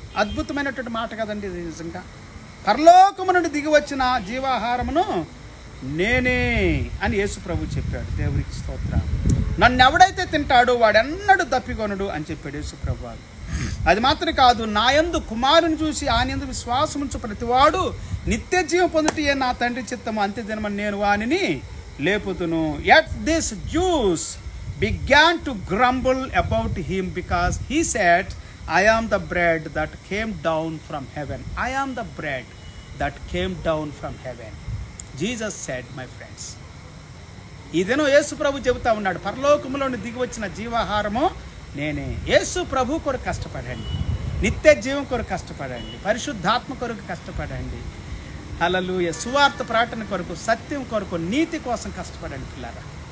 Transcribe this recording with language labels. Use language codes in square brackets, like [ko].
[te] అద్భుతమైనటువంటి మాట కదండి ఇది. నిజంగా పరలోకము నుండి దిగి వచ్చిన జీవాహారమును నేనే అని యేసు ప్రభు చెప్పాడు. దేవునికి స్తోత్రం. నన్ను ఎవడైతే తింటాడో వాడెన్నడూ దప్పికొనడు అని చెప్పాడు యేసు ప్రభు. అది మాత్రం కాదు, నా యందు కుమారుని చూసి ఆయన యందు విశ్వాసం ఉంచు ప్రతివాడు నిత్య జీవం పొందుటయే నా తండ్రి చిత్తము, అంత్య దినమని నేను వానిని లేపుతును. [en] Yet these Jews began to grumble about him because he said, I am the bread that came down from heaven. I am the bread that came down from heaven. Jesus said, my friends. [te] ఈ దినం యేసు ప్రభు చెబుతా ఉన్నాడు, పరలోకములోని దిగి వచ్చిన జీవాహారము నేనే. యేసు ప్రభు కొరకు కష్టపడండి, నిత్య జీవం కొరకు కష్టపడండి, పరిశుద్ధాత్మ కొరకు కష్టపడండి. హల్లెలూయా. సువార్త ప్రకటన కొరకు, సత్యం కొరకు, నీతి కోసం కష్టపడండి పిల్లారా.